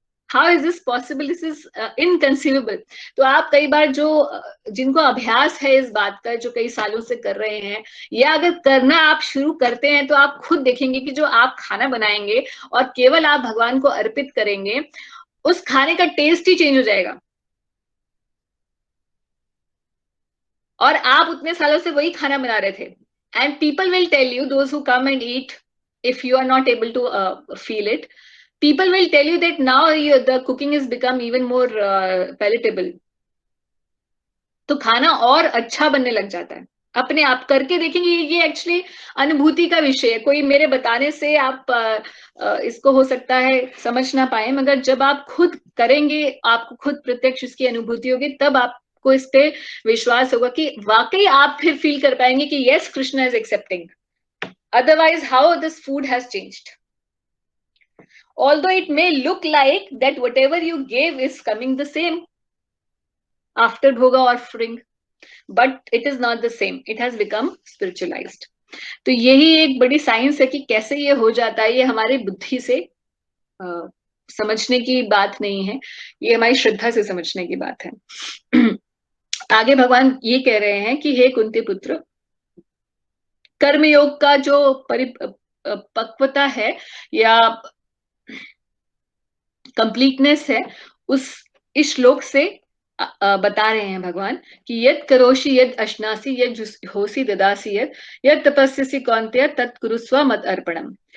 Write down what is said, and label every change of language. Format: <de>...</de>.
<en>How is this possible, this is inconceivable.</en> <hi>तो आप कई बार जो जिनको अभ्यास है इस बात का, जो कई सालों से कर रहे हैं, या अगर करना आप शुरू करते हैं तो आप खुद देखेंगे कि जो आप खाना बनाएंगे और केवल आप भगवान को अर्पित करेंगे, उस खाने का टेस्ट ही चेंज हो जाएगा। और आप उतने सालों से वही खाना बना रहे थे।</hi> <en>And people will tell you, those who come and eat if you are not able to feel it, people will tell you that now the cooking has become even more palatable.</en> <hi>तो खाना और अच्छा बनने लग जाता है अपने आप करके देखेंगे। ये एक्चुअली अनुभूति का विषय है, कोई मेरे बताने से आप इसको हो सकता है समझ ना पाए, मगर जब आप खुद करेंगे, आपको खुद प्रत्यक्ष इसकी अनुभूति होगी, तब आपको इस पे विश्वास होगा कि वाकई आप फिर फील कर पाएंगे कि</hi> <en>Yes, Krishna is accepting, otherwise how this food has changed. Although it may look like that whatever you gave is coming the same after bhoga offering, but it is not the same, it has become spiritualized.</en> <hi>तो यही एक बड़ी science है कि कैसे ये हो जाता है। ये हमारी बुद्धि से समझने की बात नहीं है, ये हमारी श्रद्धा से समझने की बात है। आगे भगवान ये कह रहे हैं कि हे कुंती पुत्र, कर्मयोग का जो परिपक्वता है या कंप्लीटनेस है, उस इस श्लोक से बता रहे हैं भगवान कि</hi> <sa>यद करोषि यद अश्नासी यद होसी ददासी यद तपस्यसि कौन्तेय तत्कुरुस्व मत अर्पणम।</sa>